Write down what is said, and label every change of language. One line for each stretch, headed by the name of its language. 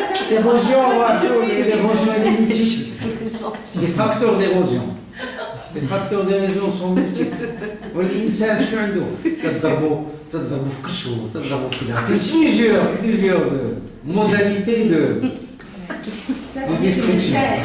French: L'érosion, l'érosion elle est multiple. Les facteurs d'érosion. Les facteurs d'érosion sont multiples.
Arabic: والإنسان شنو عنده؟ تضربوا في كرشو، تضربوا في داخل.
French: Plusieurs modalités de destruction.